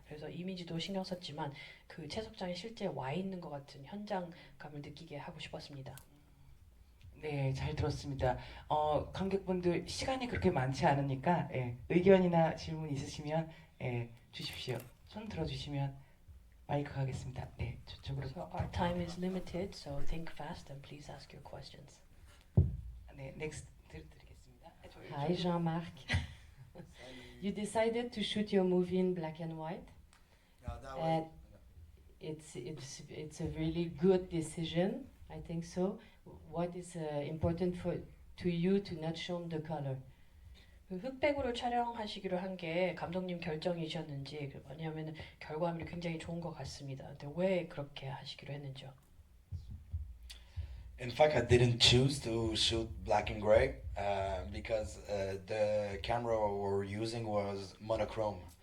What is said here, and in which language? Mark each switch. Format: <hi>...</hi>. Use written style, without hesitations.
<ko>그래서 이미지도 신경 썼지만 그 채석장에 실제 와 있는 것 같은 현장감을 느끼게 하고 싶었습니다. 네, 잘 들었습니다. 관객분들 시간이 그렇게 많지 않으니까 의견이나 질문 있으시면 주십시오. 손 들어주시면 마이크 가겠습니다. 네, 저쪽으로.</ko> <en>So our time is limited, so think fast and please ask your questions.</en> <ko>네, 넥스트 드리겠습니다.</ko> <en>Hi, Jean-Marc. You decided to shoot your movie in black and white. And it's a really good decision. I think so. What is important to you to not show the color?</en> <ko>그 흑백으로 촬영하시기로 한 게 감독님 결정이셨는지, 왜냐하면 결과물이 굉장히 좋은 것 같습니다. 근데 왜 그렇게 하시기로 했는지요?</ko> <en>In fact, I didn't choose to shoot black and gray because the camera we were using was monochrome.</en>